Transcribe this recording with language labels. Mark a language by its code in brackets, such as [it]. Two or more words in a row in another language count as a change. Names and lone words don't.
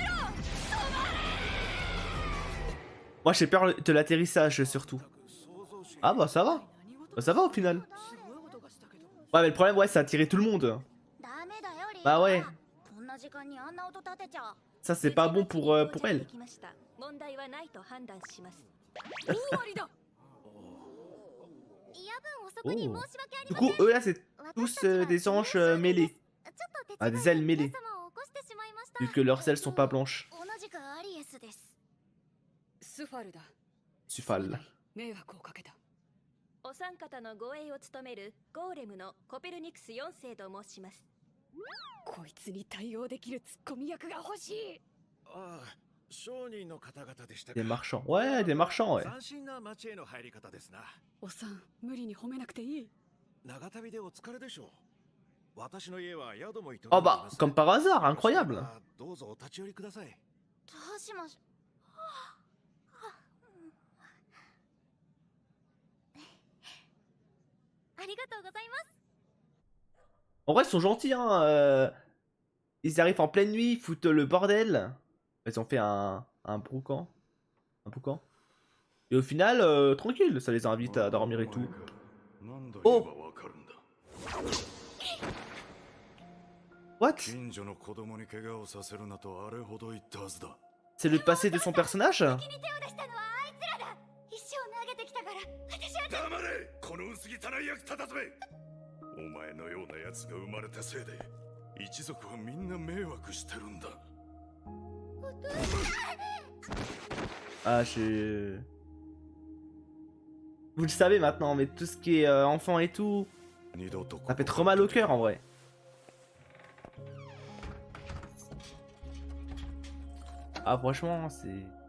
[fr] Moi j'ai peur de l'atterrissage surtout. Ah bah ça va. Bah, ça va au final. Ouais mais le problème ouais ça a attiré tout le monde. [ja] ダメだよリー [fr] Bah ouais. [ja] こんな時間にあんな音立てちゃ [fr] Ça c'est pas bon pour elle. [ja] 問題はないと判断します。終わりだ。夜分遅くに申し訳あり [fr] Du [ja] ません [fr] coup eux là c'est tous des anges mêlés. [ja] ちょっと手 [fr] Ah [ja] 伝い [fr] des ailes [ja] 皆 [fr] mêlées. [ja] 様を起こしてしまいました [fr] Vu que leurs ailes sont pas blanches. [ja] 同じくアリエスですスファルだ。 [fr] Sufal. [ja] 迷惑をかけた。お三方の護衛を務めるゴーレムのコペルニクス4世と申します。こいつに対応できるツッコミ役が欲しい。ああ、商人の方々でしたか。 [fr] Des marchands. Ouais des marchands ouais. [ja] 斬新な町への入り方ですな。おさん、無理に褒めなくていい。長旅でお疲れでしょう。私の家は宿も営んでい [fr] Oh [ja] ま [fr] bah [ja] す。 [fr] comme par hasard, incroyable. [ja] どうぞお立ち寄りください。どうしましょありがとうございます [fr] En vrai ils sont gentils hein. Ils arrivent en pleine nuit, ils foutent le bordel. Ils ont fait un boucan. Un boucan. Et au final, tranquille, ça les invite à dormir et tout. [en] Oh What? [ja] 近所の子供に怪我をさせるなとあれほど言ったはずだ。 [fr] C'est le passé de son personnage? [ja] 手を出したのはあいつらだ石を投げてきたから私は黙れ、この薄汚い役立たずめ。お前のような奴が生まれたせいで一族はみんな迷惑してるんだ。 [fr] Ah je... Vous le savez maintenant, mais tout ce qui est enfant et tout, [ja] 二度と [fr] ça fait trop mal au cœur en vrai. Ah franchement c'est...